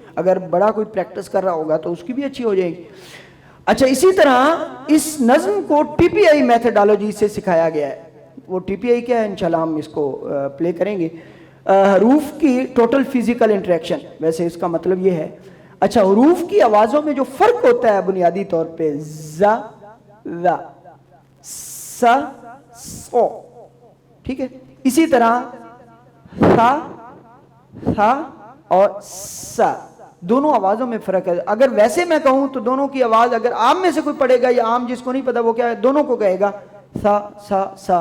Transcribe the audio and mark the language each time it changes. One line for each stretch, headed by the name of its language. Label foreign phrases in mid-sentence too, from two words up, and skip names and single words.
Urdu: اگر بڑا کوئی پریکٹس کر رہا ہوگا تو اس کی بھی اچھی ہو جائے گی. اچھا، اسی طرح اس نظم کو ٹی پی آئی میتھڈالوجی سے سکھایا گیا ہے. وہ ٹی پی آئی کیا ہے انشاءاللہ ہم اس کو پلے کریں گے. حروف کی
English: total physical interaction,
Urdu: ویسے اس کا مطلب یہ ہے. اچھا، حروف کی آوازوں میں جو فرق ہوتا ہے بنیادی طور پہ ز، ذ، س، سو، ٹھیک ہے. اسی طرح ث، ث اور س، دونوں آوازوں میں فرق ہے. اگر ویسے میں کہوں تو دونوں کی آواز اگر عام میں سے کوئی پڑھے گا یا عام جس کو نہیں پتا وہ کیا ہے، دونوں کو کہے گا سا سا سا.